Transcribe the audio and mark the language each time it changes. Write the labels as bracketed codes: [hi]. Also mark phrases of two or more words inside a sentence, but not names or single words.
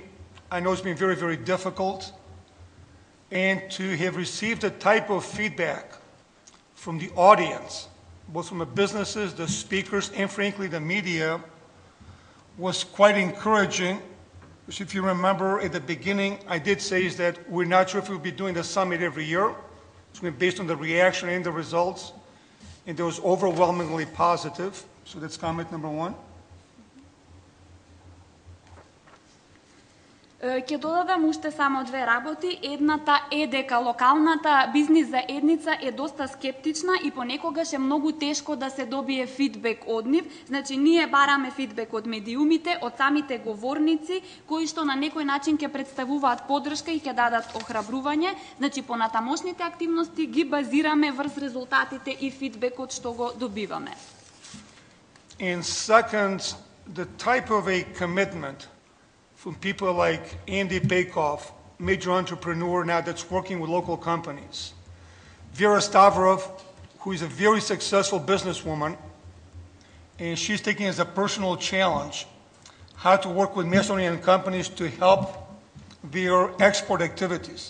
[en] I know it's been very, very difficult. And to have received the type of feedback from the audience, both from the businesses, the speakers, and frankly the media, was quite encouraging. So if you remember at the beginning, I did say is that we're not sure if we'll be doing the summit every year. It's going to be based on the reaction and the results. And it was overwhelmingly positive. So that's comment number one. [mk] Ќе додадам уште само две работи. Едната е дека локалната бизнис заедница е доста скептична и понекогаш е многу тешко да се добие фидбек од нив. Значи, ние бараме фидбек од медиумите, од самите говорници, кои што на некој начин ќе представуваат поддршка и ќе дадат охрабрување. Значи, понатамошните активности ги базираме врз резултатите и фидбекот што го добиваме. [en] And second, the type of a commitment from people like Andy Bakoff, major entrepreneur now that's working with local companies. Vera Stavrov, who is a very successful businesswoman, and she's taking as a personal challenge how to work with Macedonian companies to help their export activities.